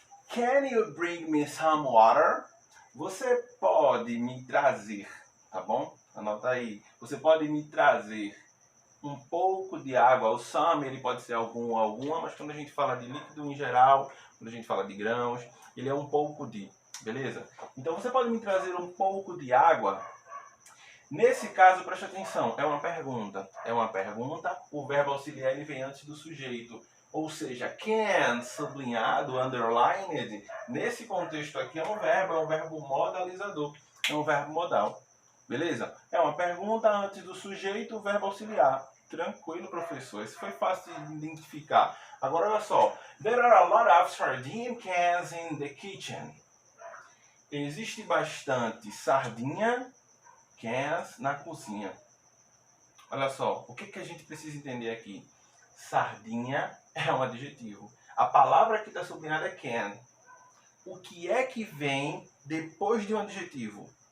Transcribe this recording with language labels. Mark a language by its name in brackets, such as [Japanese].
[English] Can you bring me some water? [Portuguese] Você pode me trazer, tá bom? Anota aí. Você pode me trazer um pouco de água. O some, ele pode ser algum ou alguma, mas quando a gente fala de líquido em geral, quando a gente fala de grãos, ele é um pouco de, beleza? Então você pode me trazer um pouco de água? Nesse caso, preste atenção, é uma pergunta. É uma pergunta, o verbo auxiliar ele vem antes do sujeito. Ou seja, can, sublinhado, underlined, nesse contexto aqui é um verbo modalizador, é um verbo modal. Beleza? É uma pergunta antes do sujeito, o verbo auxiliar. Tranquilo, professor. Isso foi fácil de identificar. Agora, olha só. [English] There are a lot of sardine cans in the kitchen. [Portuguese] Existe bastante sardinha cans na cozinha. Olha só. O que a gente precisa entender aqui? Sardinha é um adjetivo. A palavra que está sublinhada é can. O que é que vem depois de um adjetivo?